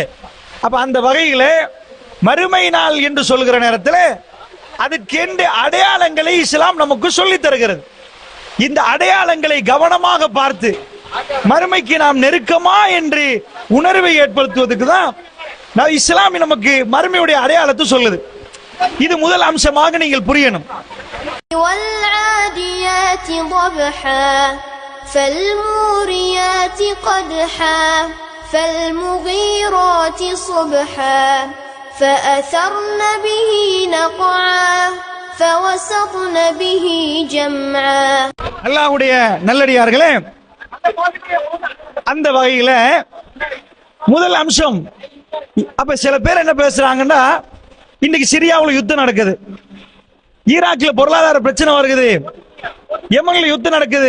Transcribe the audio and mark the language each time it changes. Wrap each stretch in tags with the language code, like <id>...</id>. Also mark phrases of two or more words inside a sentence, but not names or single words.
<ta>அப்ப அந்த வகையில மறுமை நாள் என்று சொல்கிற நேரத்தில் அதுக்கென்று அடையாளங்களை இஸ்லாம் நமக்கு சொல்லித் தருகிறது. இந்த அடையாளங்களை கவனமாக பார்த்து மறுமைக்கு நாம் நெருக்கமா என்று உணர்வை ஏற்படுத்துவதற்கு தான் இஸ்லாம் நமக்கு மறுமையுடைய அடையாளத்தை சொல்லுது. இது முதல் அம்சமாக நீங்கள் புரியணும்.</ta> <ar>والعاديات ضبحا فالموريات قدحا فالمغيرات صبحا فأثرن به نقعا فوسطن به جمعا.</ar> <ta>அல்லாஹ்வுடைய நல்லடியார்களே, அந்த வகையில முதல் அம்சம். அப்ப சில பேர் என்ன பேசுறாங்கன்னா, இன்னைக்கு சிரியாவுல யுத்தம் நடக்குது, ஈராக்ல பொருளாதார பிரச்சனை வருகிறது, யமன்ல யுத்தம் நடக்குது.</ta>